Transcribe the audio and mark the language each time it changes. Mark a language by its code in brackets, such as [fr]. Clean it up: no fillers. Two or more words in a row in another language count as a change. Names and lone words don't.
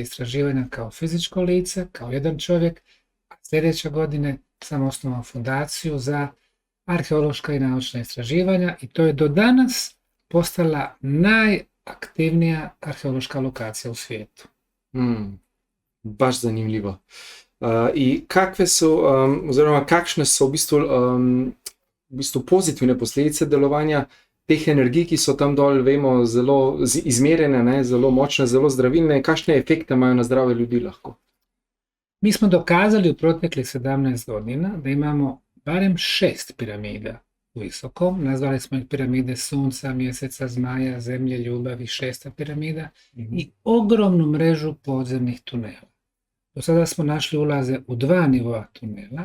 [bs] istraživanja kao fizičko lice, kao jedan čovjek, a sljedeće godine sam osnovao fondaciju za arheološka i naučna istraživanja i to je do danas postala najaktivnija arheološka lokacija u svijetu. Baš zanimljivo. [sl] I kakšne so v bistvu pozitivne posledice delovanja teh energij, ki so tam dol, vemo, zelo izmerjene, zelo močne, zelo zdravilne, kakšne efekte imajo na zdravje ljudi lahko? [bs] Mi smo dokazali u proteklih 17 godina da imamo barem 6 piramida u visokom, nazvali smo ih piramide sunca, mjeseca, zmaja, zemlje, ljubavi, 6. piramida i ogromnu mrežu podzemnih tunela. Do sada smo našli ulaze u 2 nivoa tunela.